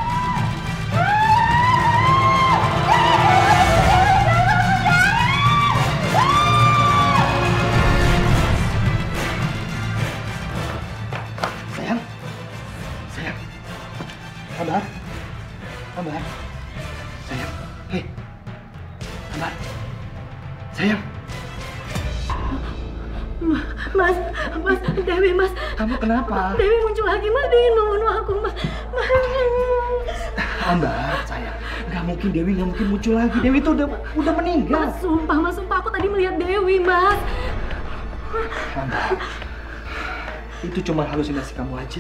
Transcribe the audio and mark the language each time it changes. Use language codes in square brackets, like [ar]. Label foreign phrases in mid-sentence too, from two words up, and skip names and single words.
[id] Sayang? Sayang? Ambar? Ambar? Sayang? Hei! Ambar? Sayang? Mas, Dewi, Mas. Kamu kenapa? Dewi muncul lagi, Mas. Dia ingin membunuh aku, Mas. Ambar, sayang. Nggak mungkin Dewi, nggak mungkin muncul lagi. Dewi itu udah meninggal. Mas, sumpah aku tadi melihat Dewi, Mas. Ambar, itu cuma halusinasi kamu aja.